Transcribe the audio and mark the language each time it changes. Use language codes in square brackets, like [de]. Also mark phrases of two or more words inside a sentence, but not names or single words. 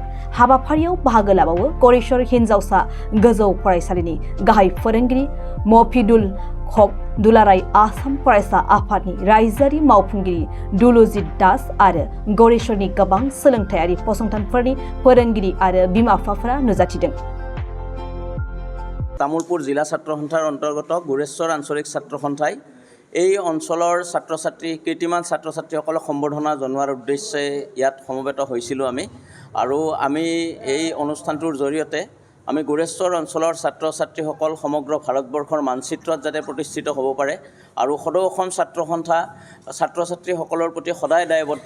[brx] हाबाफारियाव बाहागो लाबावो गरेश्वर हिनजावसा गोजौ फरायसालिनि गाहाय फोरोंगिरि मफिदुल हक दुलाराय आसाम फरायसा आफादनि रायजोआरि मावफुंगिरि दुलुजित दास आरो गरेश्वरनि गोबां सोलोंथायारि फसंथानफोरनि फोरोंगिरि आरो बिमा-बिफाफोरा नुजाथिदों। [as] तामुलपुर जिला ছাত্ৰ সন্থাৰ অন্তৰ্গত গুৰেশ্বৰ আঞ্চলিক ছাত্ৰ সন্থাই এই অঞ্চলৰ ছাত্ৰ ছাত্ৰী কীৰ্তিমান ছাত্ৰ ছাত্ৰীসকলক সম্বৰ্ধনা জনোৱাৰ উদ্দেশ্যে ইয়াত সমবেত হৈছিলোঁ আৰু আমি এই অনুষ্ঠানটোৰ জৰিয়তে আমি গুৰেশ্বৰ অঞ্চলৰ ছাত্ৰ ছাত্ৰীসকল সমগ্ৰ ভাৰতবৰ্ষৰ মানচিত্ৰত যাতে প্ৰতিষ্ঠিত হ'ব পাৰে আৰু সদৌ অসম ছাত্ৰ সন্থা ছাত্ৰ ছাত্ৰীসকলৰ প্ৰতি সদায় দায়বদ্ধ।